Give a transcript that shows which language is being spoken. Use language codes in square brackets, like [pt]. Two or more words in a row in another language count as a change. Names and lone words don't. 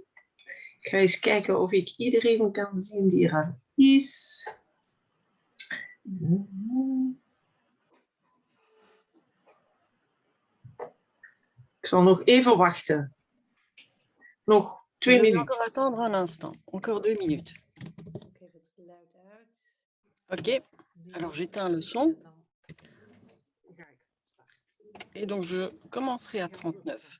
[nl] Ik ga eens kijken of ik iedereen kan zien die er is. Ik zal nog even wachten. Nog 2 minuten. [fr] Encore attendre un instant. Encore 2 minutes. Ok. Alors j'éteins le son. Et donc je commencerai à 39.